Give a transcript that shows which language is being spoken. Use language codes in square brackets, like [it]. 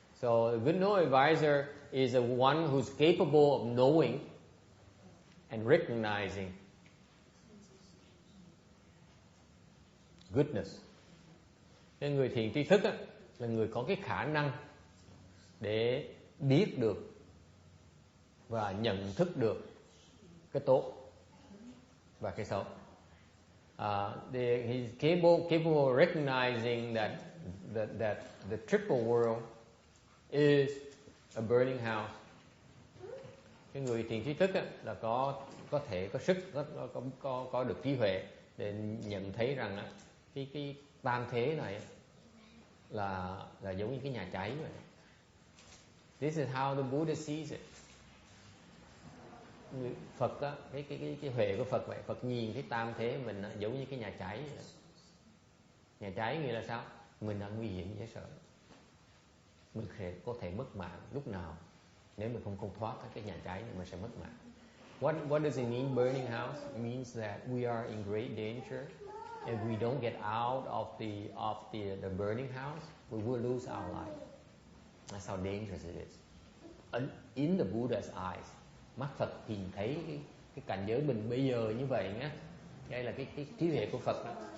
[en] So a good no advisor is the one who's capable of knowing and recognizing goodness. [vi] Nên người thiền tri thức là người có cái khả năng để biết được và nhận thức được cái tốt và cái xấu. [en] He's capable of recognizing that the triple world is a burning house. [vi] Cái người thiền tri thức là có thể có sức, có được trí huệ để nhận thấy rằng cái tam thế này là giống như cái nhà cháy vậy. [en] This is how the Buddha sees it. [vi] Phật á, cái huệ của Phật vậy. Phật nhìn cái tam thế mình giống như cái nhà cháy vậy. Nhà cháy nghĩa là sao? Mình đang nguy hiểm dễ sợ. Mình có thể mất mạng lúc nào. Nếu mình không thoát cái nhà cháy thì mình sẽ mất mạng. [en] What does it mean burning house? It means that we are in great danger. If we don't get out of the burning house, we will lose our life. That's how dangerous it is. In the Buddha's eyes, [vi] mắt Phật nhìn thấy cái cảnh giới mình bây giờ như vậy nhé. Đây là cái trí huệ của Phật đó.